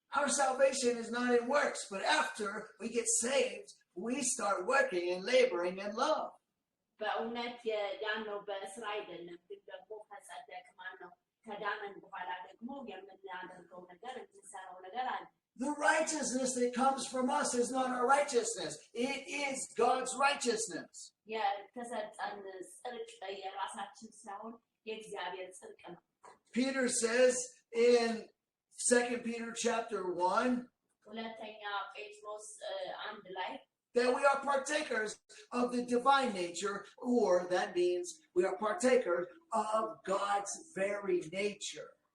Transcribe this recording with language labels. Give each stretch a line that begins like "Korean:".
English: Our salvation is not in works, but after we get saved, we start working and laboring in love.
Amharic: በእውነት ያነው በስራ አይደለም ግን ደግሞ ከጸደቅ ማነው ከዳመን በኋላ ደግሞ የምናደርገው ነገር የምንሰራው ነገር አለ።
English: The righteousness that comes from us is not our righteousness. It is God's righteousness.
Amharic: የተሰጠን ጽድቅ የራሳችን ሳይሆን የእግዚአብሔር ጽድቅ ነው።
English: Peter says in 2 Peter chapter 1
Amharic: ሁለተኛ ጴጥሮስ 1 ላይ
English: that we are partakers of the divine nature, or that means we are partakers of God's very nature.